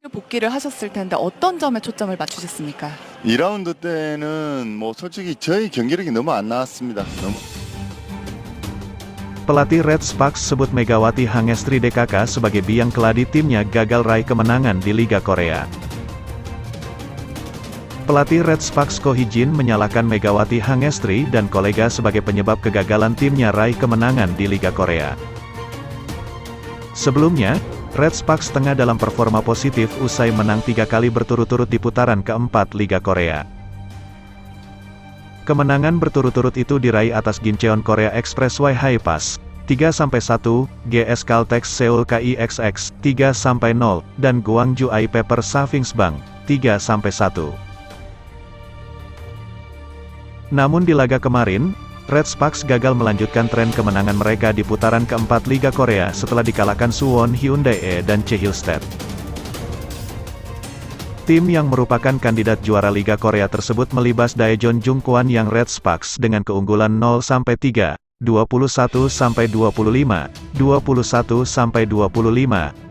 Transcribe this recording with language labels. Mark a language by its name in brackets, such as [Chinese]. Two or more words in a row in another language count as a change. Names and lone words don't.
[Korean] 복귀를 하셨을 텐데 어떤 점에 초점을 맞추셨습니까? 2라운드 때는 뭐 솔직히 저희 경기력이 너무 안 나왔습니다. [Indonesian] Pelatih Red Sparks sebut Megawati Hangestri DKK sebagai biang keladi timnya gagal raih kemenangan di Liga Korea. Pelatih Red Sparks Ko Hee-jin menyalahkan Megawati Hangestri dan kolega sebagai penyebab kegagalan timnya raih kemenangan di Liga Korea. Sebelumnya, Red Sparks tengah dalam performa positif usai menang 3 kali berturut-turut di putaran keempat Liga Korea. Kemenangan berturut-turut itu diraih atas Gimcheon Korea Expressway High-Pass 3-1, GS Caltex Seoul KIXX 3-0, dan Gwangju I Pepper Savings Bank 3-1. Namun di laga kemarin, Red Sparks gagal melanjutkan tren kemenangan mereka di putaran keempat Liga Korea setelah dikalahkan Suwon Hyundai dan Chehilstedt. Tim yang merupakan kandidat juara Liga Korea tersebut melibas Daejeon Jungkwon yang Red Sparks dengan keunggulan 0-3, 21-25, 21-25, 17-25.